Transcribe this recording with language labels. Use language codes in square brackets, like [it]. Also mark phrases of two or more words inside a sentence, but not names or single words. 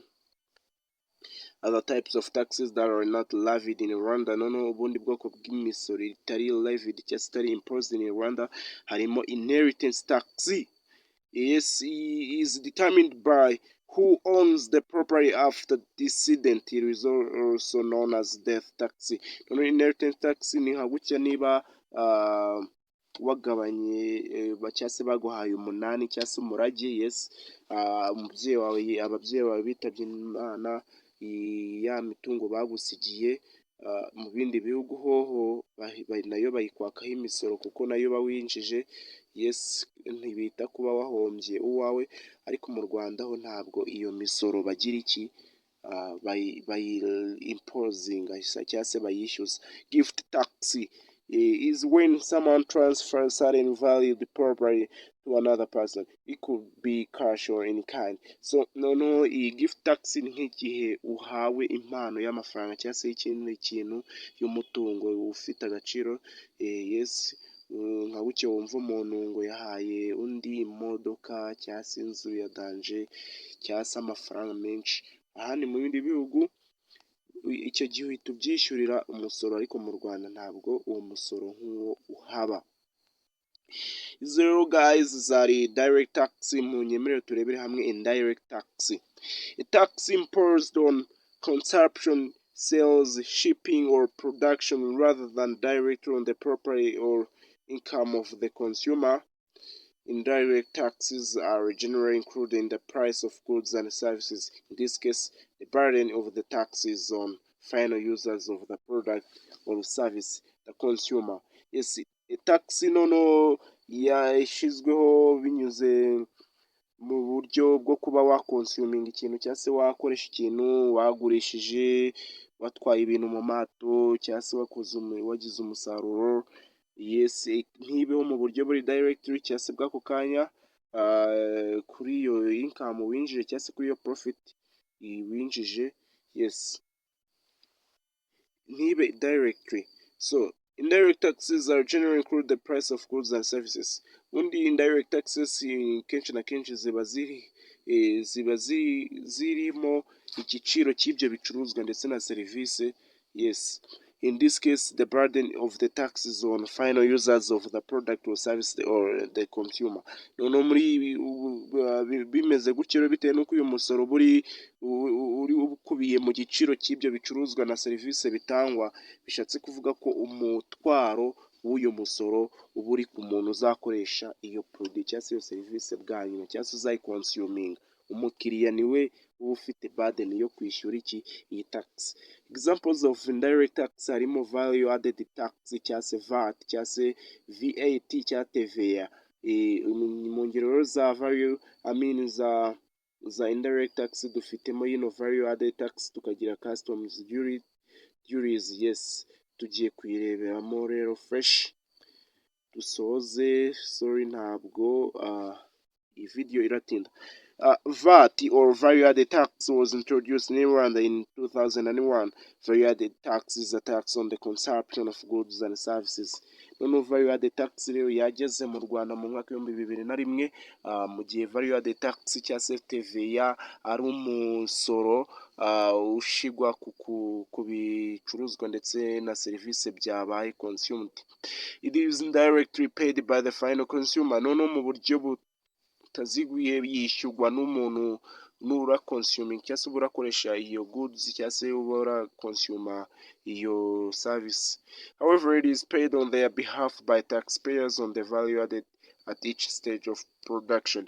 [en] Other types of taxes that are not levied in Rwanda. [rw] Noneho ubundi bwoko bw'imisoro itari levied cyangwa se itari [en] imposed in Rwanda [rw] harimo [en] inheritance tax. Is determined by who owns the property after decedent. It is also known as death tax. Inheritance tax [rw] ni nka gutya niba wagabanye cyangwa se baguhaye umunani cyangwa se umurage. Ababyeyi bawe bitabye Imana, ya mitungo bagusigiye mu bindi bihugu hoho nayo bayikwakaho imisoro kuko nayo bawinjije. Ntibita kuba wahombye uwawe, ariko mu Rwanda ho ntabwo iyo misoro bagira iki imposinga cyangwa se bayishyuza. [en] Gift tax is when someone transfers certain valued property to another person. It could be cash or in kind. [rw] So noneho iyi [en] gift tax [rw] ni nk'igihe uhawe impano y'amafaranga cyangwa se ikindi kintu y'umutungo ufite agaciro. Nka bucye wumva umuntu ngo yahaye undi imodoka cyangwa se inzu ya danje cyangwa se amafaranga menshi. Ahandi mu bindi bihugu icyo gihe uhita ubyishyurira umusoro, ariko mu Rwanda ntabwo uwo musoro nk'uwo uhaba. Izo rero guys zari [en] direct tax. [rw] Mu nyemerero turebere hamwe [en] indirect tax. A tax imposed on consumption, sales, shipping or production rather than directly on the property or income of the consumer. Indirect taxes are generally included in the price of goods and services. In this case, the burden of the tax is on final users of the product or service, the consumer. [rw] tax nono yashizweho binyuze mu buryo bwo kuba wakonsuming ikintu cyangwa se wakoresha ikintu wagurishije, watwaye ibintu mu mato cyangwa se wagize umusaruro. Yes, ntibeho mu buryo buri directly cyangwa se bw'ako kanya kuri iyo income winjije cyangwa se kuri iyo profit winjije. Yes, ntibe directly. [en] So indirect taxes are generally include the price of goods and services. [rw] Undi [en] indirect taxes [rw] kenshi na kenshi ziba zirimo igiciro cy'ibyo bicuruzwa ndetse na serivisi. [en] Yes, in this case the burden of the tax is on final users of the product or service or the consumer. [rw] Noneho muri bimeze gutyo bitewe n'uko uyu musoro uri ukubiye mu giciro cy'ibyo bicuruzwa na serivisi bitangwa, bishatse kuvuga ko umutwaro w'uyu musoro uba uri ku muntu uzakoresha iyo produit cyangwa se iyo serivisi bwa nyuma cyangwa se uzayikonsuming. Umukiriya niwe uba ufite burden yo kwishyura iyi tax. [en] Examples of indirect tax harimo value added tax [rw] cyangwa se VAT cyangwa se VAT cyangwa TVA. Mu ngero za value za [en] indirect tax [rw] dufitemo [en] value added tax, [rw] tukagira [en] customs duties. [rw] Yes, tugiye kuyireberamo rero fresh dusoze. Sorry, ntabwo iyi video iratinda. [en] VAT or value added tax was introduced in Rwanda in 2001. Value added tax is a tax on the consumption of goods and services. [rw] Noneho [en] value added tax [rw] rero yageze mu Rwanda mu mwaka w'2001, mu gihe [en] value added tax [rw] cyangwa se TVA ari umusoro ushigwa ku bicuruzwa ndetse na serivisi byabaye consumed. [en] It is indirectly paid by the final consumer. [rw] Noneho mu buryo butaziguye yishyurwa n'umuntu nura consuming cyangwa se urakoresha iyo goods cyangwa se ura consumer iyo service. [en] However, it is paid on their behalf by taxpayers on the value added at each stage of production.